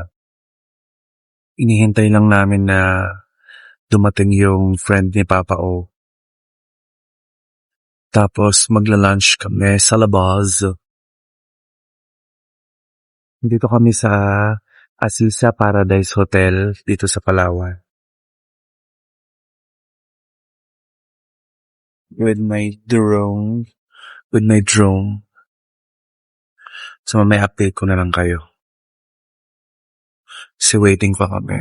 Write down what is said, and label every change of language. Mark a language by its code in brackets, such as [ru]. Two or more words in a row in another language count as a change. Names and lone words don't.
[tl] Inihintay lang namin na dumating yung friend ni Papa O. Tapos magla-lunch kami sa labas. Dito kami sa Asisa Paradise Hotel dito sa Palawan. [en] with my drone. [tl] So may update ko na lang kayo. Kasi waiting pa kami.